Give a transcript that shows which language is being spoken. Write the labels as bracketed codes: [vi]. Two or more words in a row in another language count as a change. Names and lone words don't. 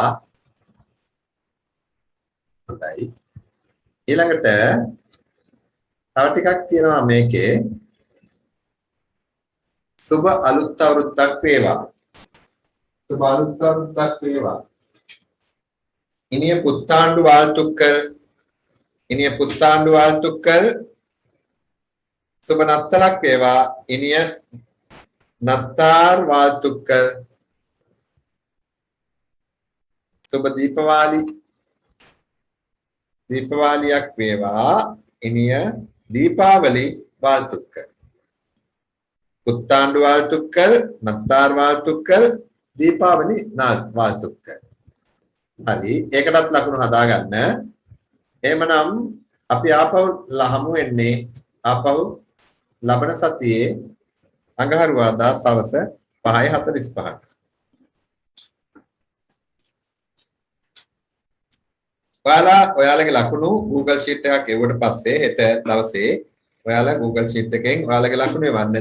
[si] හොඳයි. ඊළඟට තව ටිකක් තියෙනවා මේකේ. සුබ අලුත් අවුරුද්දක් වේවා. සුබ අලුත් අවුරුද්දක් වේවා. [ta] இனிய புத்தாண்டு வாழ்த்துக்கள். இனிய புத்தாண்டு வாழ்த்துக்கள். [si] සුබ නත්තලක් වේවා. [ta] இனிய නත්තාර් வாழ்த்துக்கள். [si] සුබ දීපවාලියක් වේවා. [ta] இனிய தீபாவளி வாழ்த்துக்கள். புத்தாண்டு வாழ்த்துக்கள், நத்தார் வாழ்த்துக்கள், දීපාවලි வாழ்த்துக்கள். [si] හරි ඒකටත් ලකුණු හදාගන්න. එහෙමනම් අපි ආපහු හමු වෙන්නේ ආපහු ලබන සතියේ අඟහරුවාදා සවස් 5:45ට. ඔයාලගේ ලකුණු Google Sheet එකක් එවුවට පස්සේ හෙට දවසේ ඔයාලා Google Sheet එකෙන් ඔයාලගේ ලකුණු එවන්න.